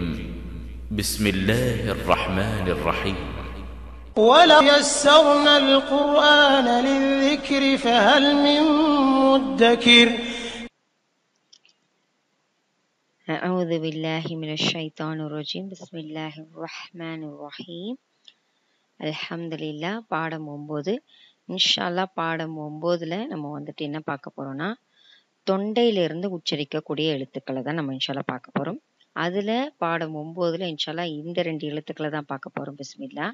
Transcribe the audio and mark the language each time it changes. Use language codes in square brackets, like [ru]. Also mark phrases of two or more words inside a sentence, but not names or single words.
[ar] بسم الله الرحمن الرحيم. ولو يسرنا القرآن للذكر فهل من مدكر. أعوذ بالله من الشيطان الرجيم. بسم الله الرحمن الرحيم. [ta] அல்ஹம்துலில்லாஹ். பாடம் 9. இன்ஷால்லா பாடம் 9ல நம்ம வந்துட்டு என்ன பார்க்க போறோம்னா, தொண்டையிலிருந்து உச்சரிக்கக்கூடிய எழுத்துக்களை தான் நம்ம இன்ஷால்லா பார்க்க போறோம். அதுல பாடம் 9ல இன்ஷால்லா இந்த 2 எழுத்துக்களை தான் பார்க்க போறோம். பிஸ்மில்லா.